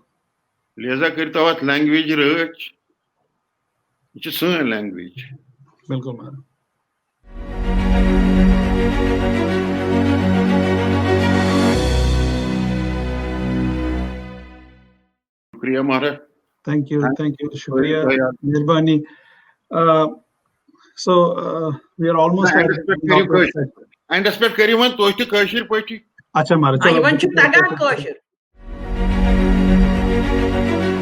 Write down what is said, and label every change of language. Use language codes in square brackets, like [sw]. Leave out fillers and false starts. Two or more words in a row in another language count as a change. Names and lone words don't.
[ks] لہذا کٔرۍتو اَتھ لینگویج رٲچھ یہِ چھِ سٲنۍ لینگویج بالکل مہراج شُکریہ مہراج [en] thank you [ks] شکریہ مہربانی [en] so we are almost [ks] اینڈس پٮ۪ٹھ کٔرِو وۄنۍ تُہۍ تہِ کٲشِر پٲٹھی اچھا مہراج یِمن چھُ تگان کٲشُر